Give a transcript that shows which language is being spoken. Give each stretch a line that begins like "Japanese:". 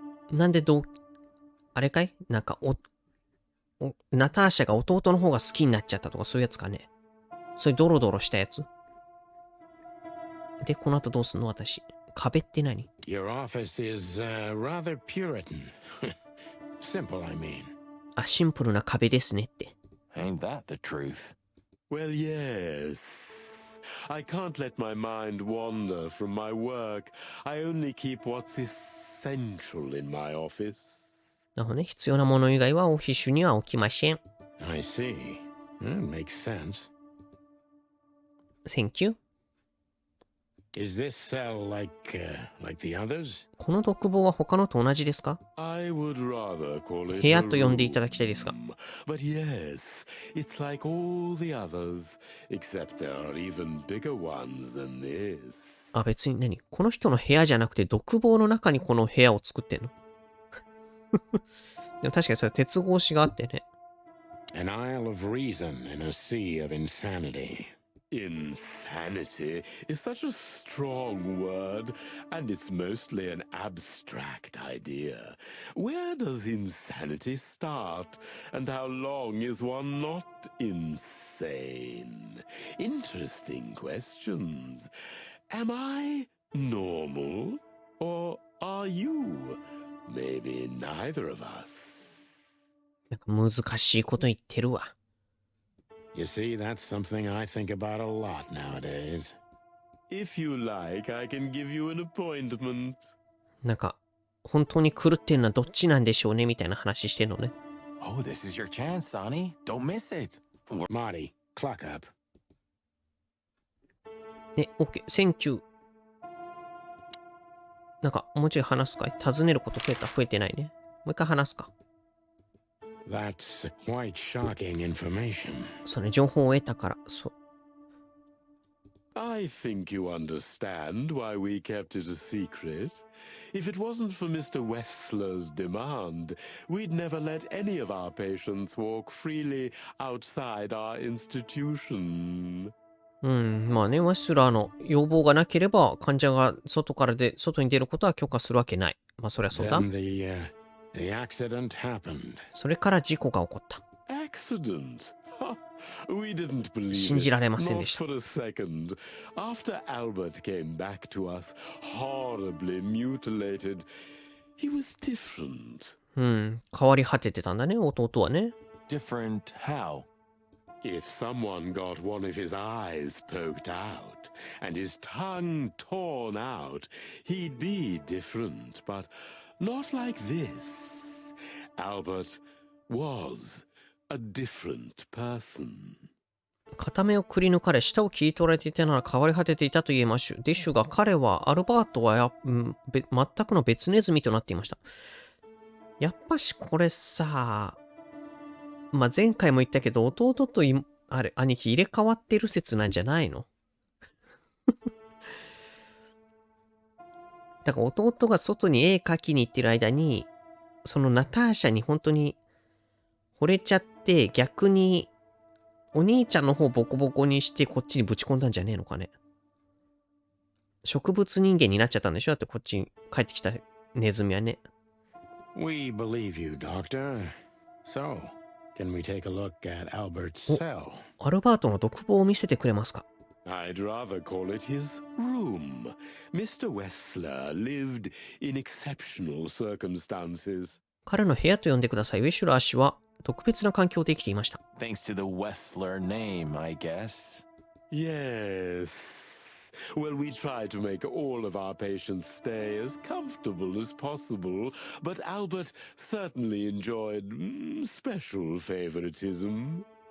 Japanese: なんであれかい？なんかナターシャが弟の方が好きになっちゃったとかそういうやつかね。そういうドロドロしたやつ。で、この後どうすんの私。壁って何？
English: Your office is rather Puritan. Simple, I mean.
Japanese: あ、シンプルな壁ですねって。
English: Ain't that the truth? Well, yes. I can't let my mind wander from my work. I only keep what's essential in my office.
Japanese: なるほどね。必要なもの以外はオフィスには置きません。
English: I see. Makes sense. Thank you. Is this cell like the others?
Japanese: この独房は他のと同じですか？
English: I would rather call it
Japanese: 部屋
English: a
Japanese: と呼んでいただきたいですが。
English: room. But yes, it's like all the others, except there are even bigger ones than this.
Japanese: あ、別に何？この人の部屋じゃなくて独房の中にこの部屋を作ってんの？でも確かにそれ鉄格子があってね。
English: An isle of reason in a sea of insanity. Insanity is such a strong word, and it's mostly an abstract idea. Where does insanity start, and how long is one not insane? Interesting questions. Am I normal, or are you? Maybe neither of us.
Japanese: なんか難しいこと言ってるわ。
English: You see, that's something I think about a lot nowadays. If you like, I can give you an appointment.
Japanese: なんか、本当に狂ってるのはどっちなんでしょうねみたいな話してんのね。
English: Oh, this is your chance, Sonny. Don't miss it. Marty, clock up. ね、OK、Thank you。
Japanese: なんか、もうちょい話すかい？尋ねること増えた？増えてないね。もう一回話すか。
English: That's quite shocking information.
Japanese: それ、情報を得たから、
English: I think you understand why we kept it a secret. If it wasn't for Mr. Wessler's demand, we'd never let any of our patients walk freely outside our institution.
Japanese: まあね、ワッシュラーの要望がなければ、患者が外に出ることは許可するわけない。まあ、そりゃそうだ。
English: Then the accident happened.
Japanese: それから事故が起こった。
English: Accident? We didn't believe
Japanese: 信じられま
English: it,
Japanese: せんで
English: not
Japanese: した。
English: for a second. After Albert came back to us, horribly mutilated, he was different.
Japanese: 変わり果ててたんだね、弟はね。
English: Different how? If someone got one of his eyes poked out and his tongue torn out, he'd be different, but not like this. Albert was a different person.
Japanese: 片目をくり抜かれ、舌を切り取られていたなら変わり果てていたと言えましゅ。でしゅが彼は、アルバートは全くの別ネズミとなっていました。やっぱしこれさ、まあ、前回も言ったけど、弟と兄貴入れ替わってる説なんじゃないの？だから弟が外に絵描きに行ってる間に、そのナターシャに本当に惚れちゃって、逆にお兄ちゃんの方をボコボコにしてこっちにぶち込んだんじゃねえのかね。植物人間になっちゃったんでしょ？だってこっちに帰ってきたネズミはね。
English: We believe you, Doctor. So, can we take a look at Albert's cell?
Japanese: アルバートの独房を見せてくれますか？
English: I'd rather call it his room. Mr. Wessler lived in exceptional circumstances.
Japanese: 彼の部屋と呼んでください。ウェシュラー氏は特別な環境で生きていました。
English: Thanks to the Wessler name, I guess. Yes. Well, we try to make all of our patients stay as comfortable as possible, but Albert certainly enjoyed special favoritism.